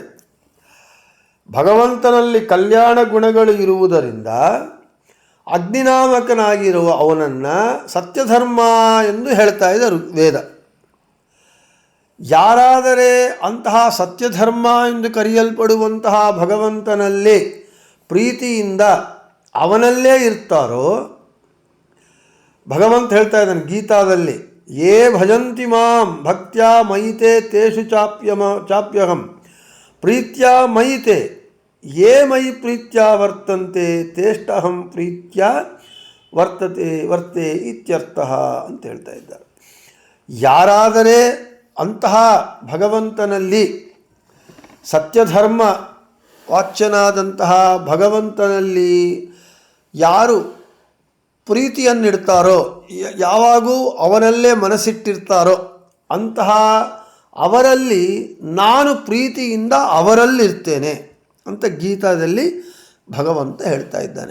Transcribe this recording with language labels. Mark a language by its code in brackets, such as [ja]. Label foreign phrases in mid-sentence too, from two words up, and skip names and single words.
[kn] ಭಗವಂತನಲ್ಲಿ ಕಲ್ಯಾಣ ಗುಣಗಳು ಇರುವುದರಿಂದ ಅಗ್ನಿನಾಮಕನಾಗಿರುವ ಅವನನ್ನು ಸತ್ಯಧರ್ಮ ಎಂದು ಹೇಳ್ತಾ ಇದೆ ಋಗ್ವೇದ. ಯಾರಾದರೆ ಅಂತಹ ಸತ್ಯಧರ್ಮ ಎಂದು ಕರೆಯಲ್ಪಡುವಂತಹ ಭಗವಂತನಲ್ಲಿ ಪ್ರೀತಿಯಿಂದ ಅವನಲ್ಲೇ ಇರ್ತಾರೋ, ಭಗವಂತ ಹೇಳ್ತಾ ಇದ್ದಾನೆ ಗೀತಾದಲ್ಲಿ, [sa] ಯೇ ಭಜಂತಿ ಮಾಂ ಭಕ್ತ್ಯಾ ಮಯಿತೆ ತೇಷು ಚಾಪ್ಯಹಂ ಪ್ರೀತ್ಯಾ ಮಯಿತೆ ಯೇ ಮಯಿ ಪ್ರೀತ್ಯಾ ವರ್ತಂತೆ ತೇಷ್ಟಹಂ ಪ್ರೀತ್ಯಾ ವರ್ತೆ ಇತ್ಯರ್ಥಃ [kn] ಅಂತ ಹೇಳ್ತಾ ಇದ್ದಾರೆ. ಯಾರಾದರೆ ಅಂತಹ ಭಗವಂತನಲ್ಲಿ ಸತ್ಯಧರ್ಮ ವಾಚ್ಯನಾದಂತಹ ಭಗವಂತನಲ್ಲಿ ಯಾರು ಪ್ರೀತಿಯನ್ನಿಡ್ತಾರೋ, ಯಾವಾಗೂ ಅವನಲ್ಲೇ ಮನಸ್ಸಿಟ್ಟಿರ್ತಾರೋ, ಅಂತಹ ಅವರಲ್ಲಿ ನಾನು ಪ್ರೀತಿಯಿಂದ ಅವರಲ್ಲಿರ್ತೇನೆ ಅಂತ ಗೀತಾದಲ್ಲಿ ಭಗವಂತ ಹೇಳ್ತಾ ಇದ್ದಾನೆ.